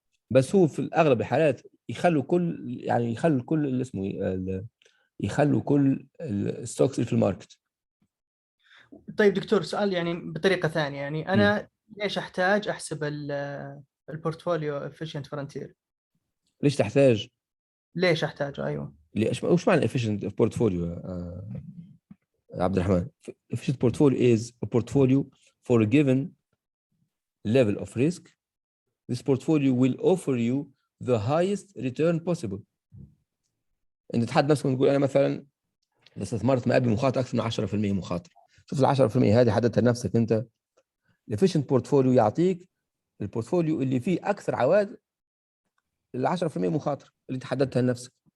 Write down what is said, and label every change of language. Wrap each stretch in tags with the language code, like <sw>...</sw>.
<ar>بس هو في الاغلب الحالات يخلوا كل، يعني يخلوا كل اللي اسمه يخلوا كل الستوكس اللي في الماركت. طيب دكتور، سؤال يعني بطريقه ثانيه، يعني انا ليش احتاج احسب البورتفوليو افيشنت فرونتير؟ ليش تحتاج؟ ليش احتاجه؟ ايوه. وش معنى</ar> <en>efficient portfolio عبد الرحمن؟ efficient portfolio is a portfolio for a given level of risk. This portfolio will offer you the highest return possible.</en> <ar>انت تحدد نفسك وتقول انا مثلا اذا استثمرت ما قبل مخاطره اكثر من 10% مخاطره، شوف ال 10% هذه حددتها لنفسك انت. الefficient portfolio يعطيك البورتفوليو اللي فيه اكثر عوائد ال 10% مخاطره اللي انت حددتها لنفسك.</ar>